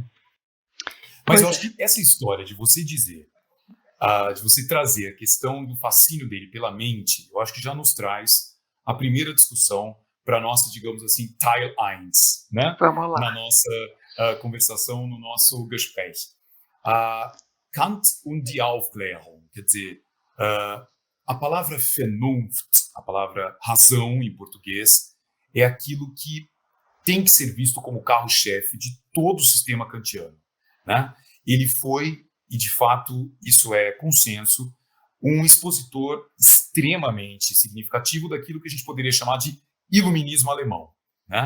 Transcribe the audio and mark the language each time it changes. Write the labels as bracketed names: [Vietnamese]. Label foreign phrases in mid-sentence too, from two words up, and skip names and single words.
[Portuguese] Mas eu acho que essa história de você dizer, de você trazer a questão do fascínio dele pela mente, eu acho que já nos traz a primeira discussão para a nossa, digamos assim, Teil 1, né? Vamos lá. Na nossa conversação, no nosso Gespräch. [German] Kant und die Aufklärung, [Portuguese] quer dizer, a palavra Vernunft, a palavra razão em português, é aquilo que tem que ser visto como carro-chefe de todo o sistema kantiano, né? Ele foi, e de fato isso é consenso, um expositor extremamente significativo daquilo que a gente poderia chamar de iluminismo alemão, né?